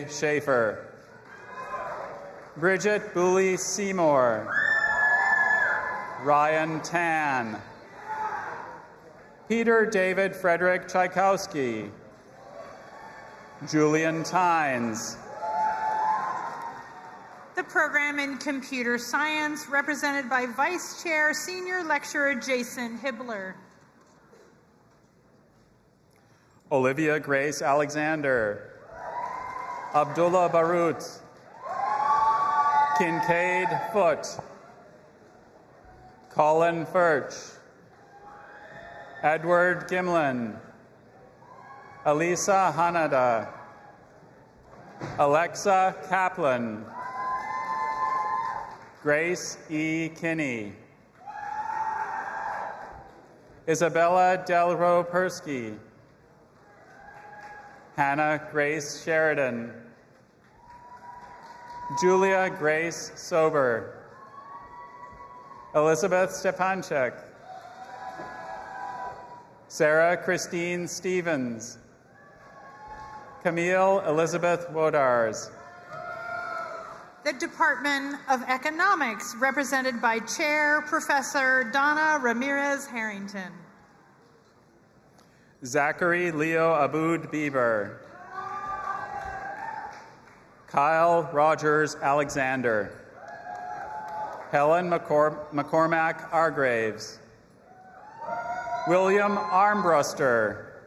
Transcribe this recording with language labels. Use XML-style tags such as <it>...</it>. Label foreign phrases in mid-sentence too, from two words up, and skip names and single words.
<en>Schaefer, Bridget Booley Seymour, Ryan Tan, Peter David Frederick Tchaikovsky, Julian Tynes. The program in Computer Science, represented by Vice Chair, Senior Lecturer Jason Hibbler. Olivia Grace Alexander, Abdullah Barut, Kincaid Foote, Colin Furch, Edward Gimlin, Elisa Hanada, Alexa Kaplan, Grace E. Kinney, Isabella Delro Persky, Hannah Grace Sheridan, Julia Grace Sober, Elizabeth Stepanchek, Sarah Christine Stevens, Camille Elizabeth Wodars. The Department of Economics, represented by Chair, Professor Donna Ramirez Harrington. Zachary Leo Aboud Bieber, Kyle Rogers Alexander, Helen McCormack Argraves, William Armbruster,</en>